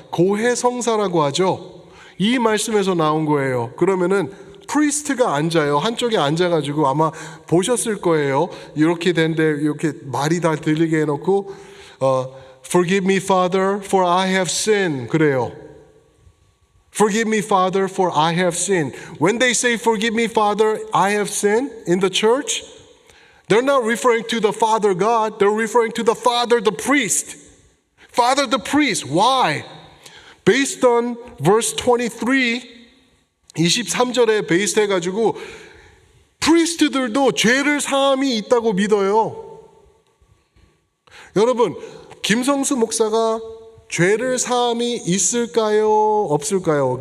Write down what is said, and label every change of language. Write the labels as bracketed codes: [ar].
[ko] 고해 성사라고 하죠. 이 말씀에서 나온 거예요. 그러면은 프리스트가 앉아요. 한쪽에 앉아가지고 아마 보셨을 거예요. 이렇게 된데 이렇게 말이 다 들리게 해놓고 [en] Forgive me, Father, for I have sinned. [ko] 그래요. [en] Forgive me, Father, for I have sinned. When they say, Forgive me, Father, I have sinned in the church, they're not referring to the Father God, they're referring to the Father, the priest. Father, the priest. Why? Based on verse 23, [ko] 23절에 베이스 해가지고 프리스트들도 죄를 사함이 있다고 믿어요. 여러분, 김성수 목사가 죄를 사함이 있을까요? 없을까요?